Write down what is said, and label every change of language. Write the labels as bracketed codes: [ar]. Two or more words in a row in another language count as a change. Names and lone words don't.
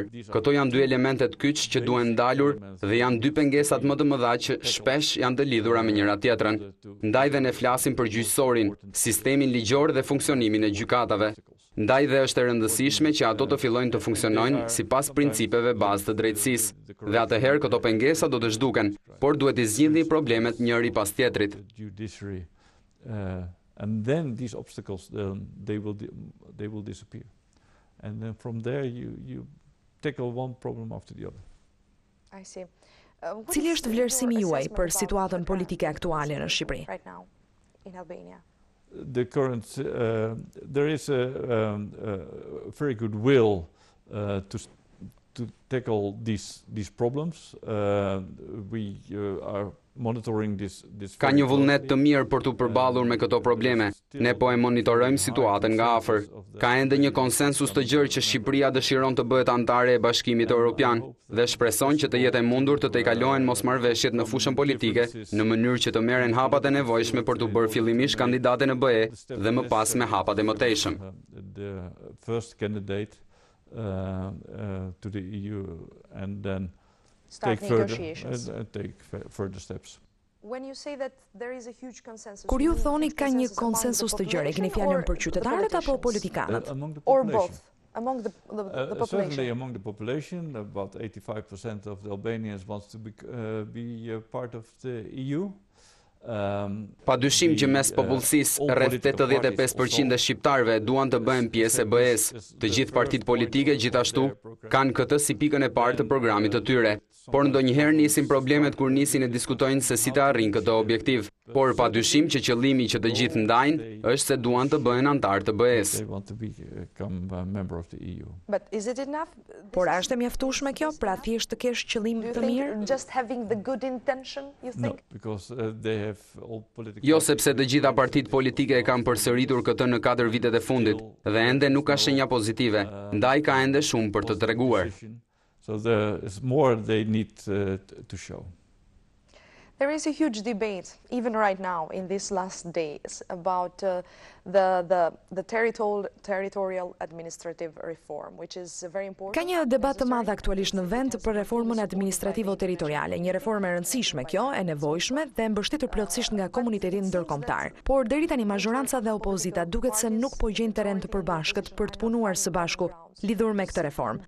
[sq] Këto janë dy elementet kyç që duhen ndalur dhe janë dy pengesat më të mëdha që shpesh janë të lidhura me njëra tjetrën. Ndaj dhe ne flasim për gjyqësorin, sistemin ligjor dhe funksionimin e gjykatave. Ndaj dhe është e rëndësishme që ato të fillojnë të funksionojnë sipas principeve bazë të drejtësisë. Dhe atëherë këto pengesa do të zhduken, por duhet i zgjidhni problemet njëri pas tjetrit. [en] And then these obstacles, they will disappear. And then from there you tackle one problem after the other. I see. [sq] Cili është vlerësimi juaj për situatën politike aktuale në Shqipëri? [en] Right now in Albania. The current, there is a very good will to tackle these problems. We are monitoring this. [sq] Ka një vullnet të mirë për të përballur me këto probleme. Ne po e monitorojmë situatën nga afër. Ka ende një konsensus të gjerë që Shqipëria dëshiron të bëhet antare e Bashkimit Evropian dhe shpreson që të jetë e mundur të tejkalohen mosmarrveshjet në fushën politike në mënyrë që të merren hapat e nevojshme për të bërë fillimisht kandidate në BE dhe më pas me hapat e mëtejshëm. [en] The first candidate to the EU and then take further steps. When you say that there is a huge consensus. [sq] Kur ju thoni ka një konsensus të gjerë, keni fjalën për qytetarët apo politikanët? [en] Or both? Among the population? Certainly among the population, about 85% of the Albanians wants to be part of the EU. [sq] Pa dyshim që mes popullsisë rreth 85% e shqiptarëve duan të bëhen pjesë e BE-s. Të gjithë partitë politike gjithashtu kanë këtë si pikën e parë të programit të tyre. Por ndonjëherë nisin problemet kur nisin e diskutojnë se si të arrin këtë objektiv. Por pa dyshim që qëllimi që të gjithë ndajnë është se duan të bëhen antar të BE-s. [en] But is it enough? [sq] Por a është e mjaftueshme kjo, pra thjesht të kesh qëllim të mirë? [en] Just having the good intention, you think? No, because they have all political. [sq] Jo, sepse të gjitha partitë politike e kanë përsëritur këtë në 4 vitet e fundit dhe ende nuk ka shenja pozitive. Ndaj ka ende shumë për të treguar. [en] So there is more they need to show. There is a huge debate, even right now, in these last days, about the territorial administrative reform, which is very important. [sq] Ka një debat të madh aktualisht në vend për reformën administrativo-territoriale, një reformë e rëndësishme kjo, e nevojshme dhe mbështetur plotësisht nga komuniteti ndërkombëtar. Por deri tani majoranca dhe opozita duket se nuk po gjejnë terren të përbashkët për të punuar së bashku lidhur me këtë reformë.